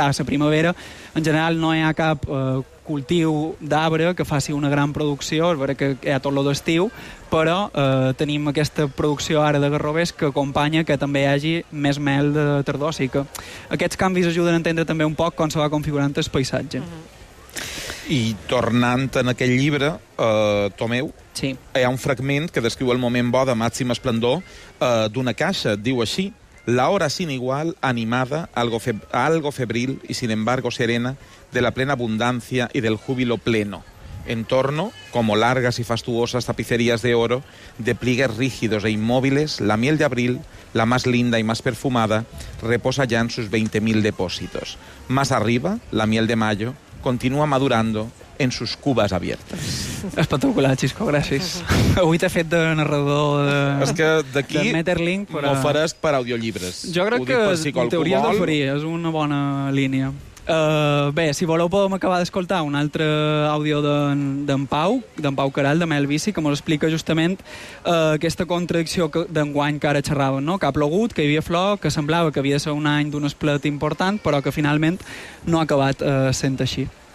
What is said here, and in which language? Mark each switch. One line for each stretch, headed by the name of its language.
Catalan: Clar, la primavera, en general, no hi ha cap cultiu d'arbre que faci una gran producció, és veritat que hi ha tot lo d'estiu, però tenim aquesta producció ara de garrovers que acompanya que també hi hagi més mel de tardor. O sigui que aquests canvis ajuden a entendre també un poc com se va configurant el paisatge. I tornant en aquest llibre, Tomeu, sí, hi ha un fragment que descriu el moment bo de màxim esplendor d'una caixa.
Spanish: Diu així: la hora sin igual, animada, algo febril y sin embargo serena, de la plena abundancia y del júbilo pleno. En torno, como largas y fastuosas tapicerías de oro, de pliegues rígidos e inmóviles, la miel de abril, la más linda y más perfumada, reposa ya en sus 20.000 depósitos. Más arriba, la miel de mayo continua madurando en sus cubas abiertas.
Catalan: Espectacular, Xisco, gràcies. Avui t'he fet de narrador de... És que d'aquí m'ho faràs per audiollibres. Jo crec que en teoria és d'oferir, és una bona línia. Bé, si voleu podem acabar d'escoltar un altre àudio d'en Pau Caral, de Mel Bici, que mos explica justament aquesta contradicció d'enguany que ara xerraven, no? Que ha plogut, que hi havia flor, que semblava que havia de ser un any d'un esplet important, però que finalment no ha acabat sent així.